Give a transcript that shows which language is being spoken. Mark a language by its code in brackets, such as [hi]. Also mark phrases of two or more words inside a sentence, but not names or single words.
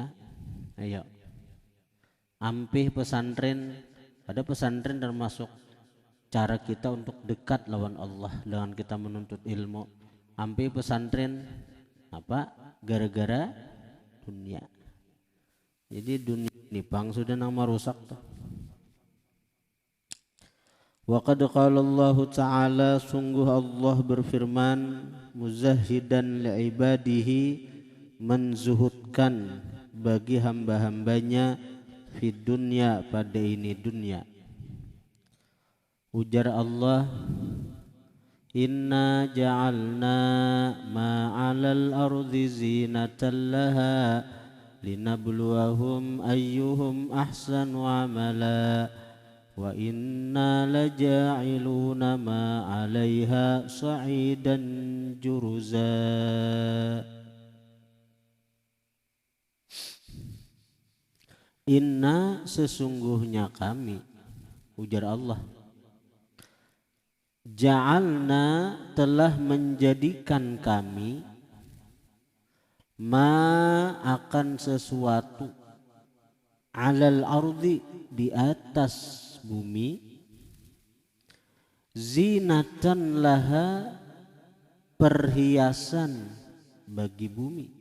[bjn] Ayo ampih pesantren, pada pesantren termasuk cara kita untuk dekat lawan Allah dengan kita menuntut ilmu. Ampe pesantren apa? Gara-gara dunia. Jadi dunia ini bang sudah nama rusak tuh. [ar] وقد قال الله تعالى, [bjn] sungguh Allah berfirman, [ar] مزهدا لعباده, [bjn] menzuhudkan bagi hamba-hambanya, [ar] في الدنيا, [bjn] pada ini dunia. [ar] Ujar Allah, إنا جعلنا ما على الأرض زينة لها لنبلوهم أيهم أحسن عملا وإنا لجاعلون ما عليها صعيدا جرزا. Inna, [bjn] sesungguhnya kami, ujar Allah, ja'alna, telah menjadikan kami, ma, akan sesuatu, [ar] على الأرض [bjn] di atas bumi, [ar] زينة لها [bjn] perhiasan bagi bumi.